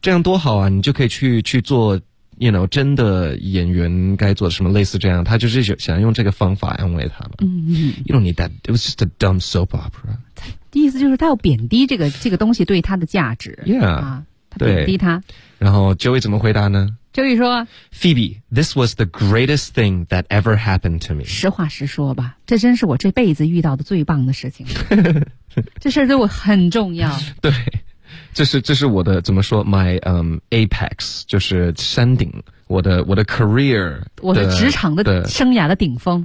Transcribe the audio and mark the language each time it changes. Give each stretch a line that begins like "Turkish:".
Chinese: 这样多好啊，你就可以去做You know， 真的演员该做什么类似这样，他就是想用这个方法安慰他们。嗯
English: ，You don't need that. It was just a dumb soap opera.
Chinese: 意思就是他要贬低这个东西对他的价值。
English: Yeah，
Chinese: 啊，他贬低他。然后 Joey 怎么回答呢？Joey 说
English: ，Phoebe， this was the greatest thing that ever happened to me.
Chinese: 实话实说吧，这真是我这辈子遇到的最棒的事情。这事儿对我很重要。对。这是我的怎么说 ？My apex， 就是山顶，我的 career，我的职场的生涯的顶峰，